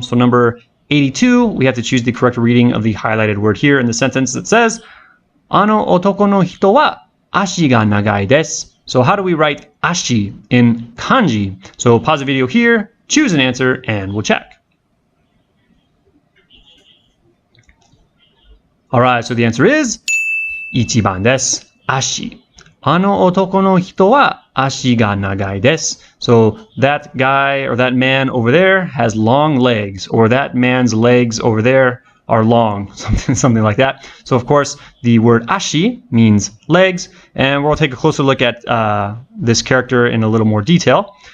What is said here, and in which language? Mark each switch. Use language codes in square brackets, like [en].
[en] So number 82, we have to choose the correct reading of the highlighted word here in the sentence that says, [ja] あの男の人は足が長いです. [en] So how do we write ashi in kanji? So pause the video here, choose an answer, and we'll check. Alright, so the answer is [ja] 1番です。足。あの男の人は足が長いです。 [en] So that guy or that man over there has long legs, or that man's legs over there are long, something like that. So of course, the word ashi means legs, and we'll take a closer look at this character in a little more detail.